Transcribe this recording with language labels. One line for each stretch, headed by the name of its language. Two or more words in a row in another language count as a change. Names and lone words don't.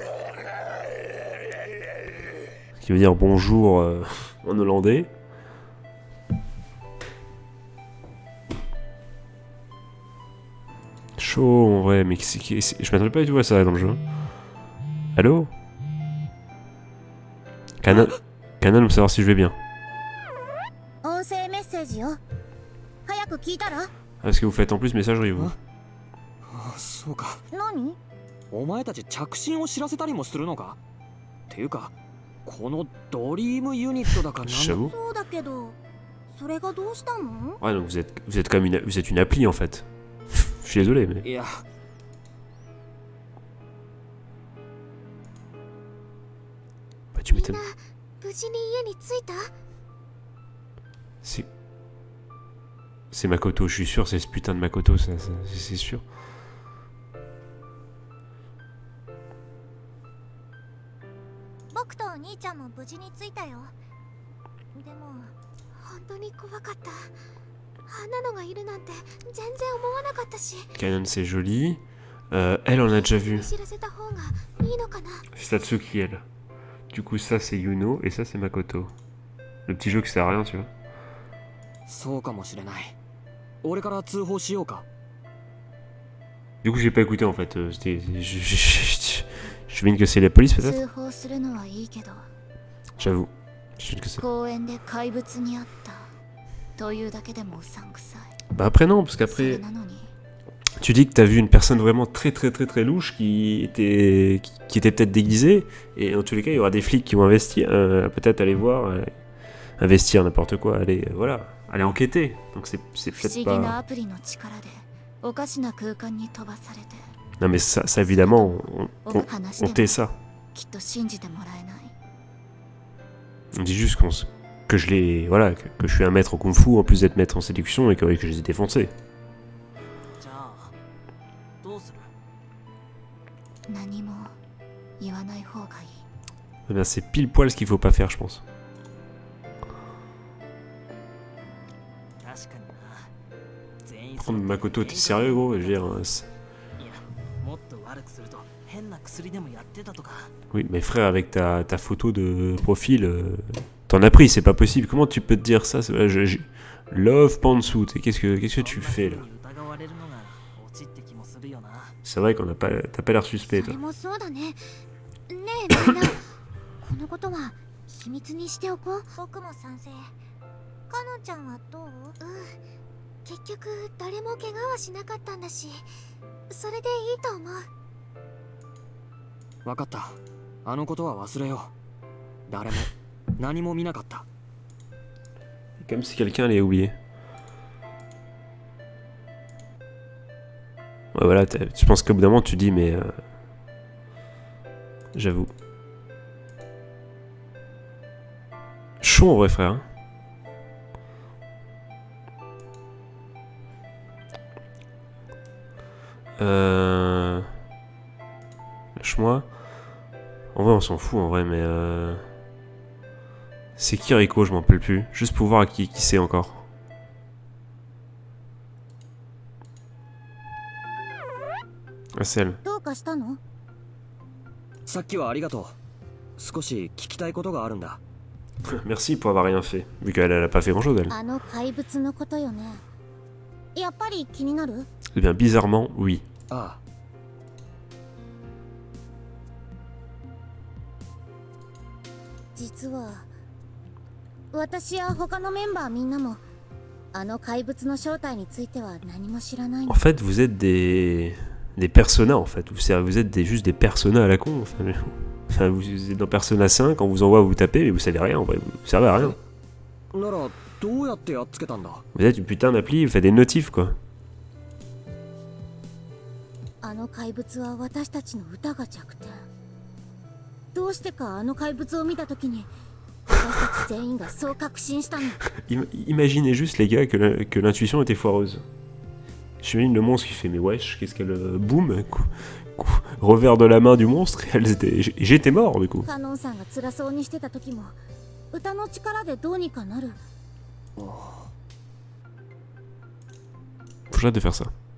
French: Ce qui veut dire bonjour en hollandais. Chaud en vrai, mais je m'attendais pas du tout à ça dans le jeu. Allô? Canon pour savoir si je vais bien.
Japanese: 音声メッセージよ。早く聞いたら。
French: Ah, parce que vous faites en plus messagerie vous.
Japanese: あ、そうか。何？お前たち着信を知らせたりもするのか？っていうか、このドリームユニットだかなんだ。
French: J'avoue.
Japanese: そうだけど、それがどうしたの？
French: Ouais, donc vous êtes comme vous êtes une appli en fait. Je suis désolé, mais.
Japanese: いや、
French: Bah, tu
Japanese: みんな
French: m'étonnes.
Japanese: 無事に家に着いた？
French: C'est Makoto, je suis sûr, c'est ce putain de Makoto, c'est sûr.
Japanese: 僕とお兄ちゃんも無事に着いたよ。でも本当に怖かった。あんなのがいるなんて全然思わなかったし。
French: Canon, c'est joli. Elle, on a déjà vu.
Japanese: 知らせた方がいいのかな。
French: C'est Satsuki, elle. Du coup, ça c'est Yuno et ça c'est Makoto. Le petit jeu qui sert à rien, tu vois.
Japanese: そうかもしれない。俺から通報しようか。
French: Du coup, j'ai pas écouté en fait. Je devine que c'est la police peut-être.
Japanese: 通報するのはいいけど、
French: J'avoue. Je devine que c'est.
Japanese: 公園で怪物に会ったというだけでもうさんくさい。
French: Bah après non, parce
Japanese: それ
French: qu'après
Japanese: なのに
French: tu dis que t'as vu une personne vraiment très louche qui était peut-être déguisée et en tous les cas il y aura des flics qui vont investir, peut-être aller voir, investir n'importe quoi, aller voilà, aller enquêter. Donc c'est
Japanese: 不
French: peut-être
Japanese: 思議なア
French: pas.
Japanese: プリの力でおかしな空間に飛ばされて、
French: Non mais ça évidemment
Japanese: 話し
French: on
Japanese: て
French: tait
Japanese: も
French: ça.
Japanese: きっと信じてもらえない。
French: On dit juste que je l'ai voilà que je suis un maître au kung-fu en plus d'être maître en séduction et que je les ai défoncés.
Japanese: じゃあ、どうする？何も言わない方がいい。
French: Eh bien, c'est pile poil ce qu'il faut pas faire je pense.
Japanese: 確かにな。全員
French: Prendre Makoto, t'es sérieux gros? Je veux dire,
Japanese: いや、もっと悪くすると変な薬でもやってたとか。
French: oui mais frère avec ta photo de profil, t'en as pris, c'est pas possible. Comment tu peux te dire ça? Love Pantsu, qu'est-ce que tu fais là?
Japanese: 疑われるのがオチって気もするよな。
French: C'est vrai qu'on n'a pas, t'as pas l'air suspect
Japanese: そ
French: toi.
Japanese: れもそうだね。ねえみんな、このことは秘密にしておこう。僕も賛成。かのんちゃんはどう？結局誰も怪我はしなかったんだし、それでいいと思う。わかった。あのことは忘れよう。誰も何も見なかった。
French: Comme si quelqu'un l'ait oublié. Ouais, voilà, je pense qu'au bout d'un moment tu dis, mais. J'avoue. Chaud en vrai, frère. Lâche-moi. En vrai, on s'en fout en vrai, mais. C'est qui Rico, je m'en rappelle plus. Juste pour voir qui c'est encore. Ah, c'est elle.
Japanese: どうかしたの？さっきはありがとう。少し聞きたいことがあるんだ。
French: Merci pour avoir rien fait, vu qu'elle a pas fait grand chose elle.
Japanese: あの怪物のことよね。やっぱり気になる？
French: Eh bien, bizarrement, oui.
Japanese: ああ、実は私や他のメンバーみんなもあの怪物の正体については何も知らない
French: En
Japanese: の。
French: fait, vous êtes des personas, en fait. Vous êtes juste des personas à la con. Enfin, vous êtes dans Persona 5, on vous envoie vous taper, mais vous savez rien, en vrai. Vous servez à rien.
Japanese: ならどうやってやっつけたんだ？
French: Vous êtes une putain d'appli, vous faites des notifs, quoi.
Japanese: あの怪物は私たちの歌が弱点。どうしてかあの怪物を見たときに私たち全員がそう確信したの。
French: Imaginez juste, les gars, que l'intuition était foireuse. J'imagine le monstre qui fait, mais wesh, qu'est-ce qu'elle... boum, revers de la main du monstre, et j'étais mort, du coup.
Japanese: カノンさんが辛そうにしてた時も歌の力でどうにかなる。
French: Faut que j'arrête de faire ça.